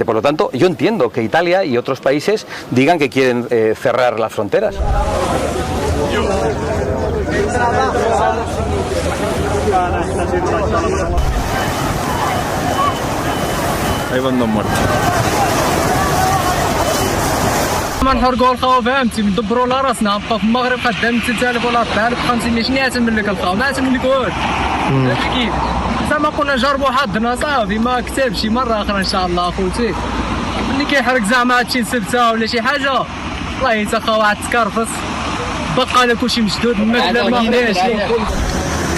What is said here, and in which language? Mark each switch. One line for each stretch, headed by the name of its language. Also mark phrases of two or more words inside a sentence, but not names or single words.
Spanish: Por lo tanto, yo entiendo que Italia y otros países digan que quieren cerrar las fronteras. Ahí van dos muertos.
Arabic: ما نحرقوا الخاو فهمتي ندبروا على راسنا نبقى في المغرب خدام 3000 ولا 4500 شنو يعتمد لك الخاو ما يعتمد لك والو فهمتي كيف زعما قلنا نجربوا حظنا صافي ما كتبش مره اخرى ان شاء الله اخوتي ملي كيحرق زعما هادشي سبته ولا شي حاجه والله حتى خاو عاد تكرفص بقى لك كلشي مشدود ما غناش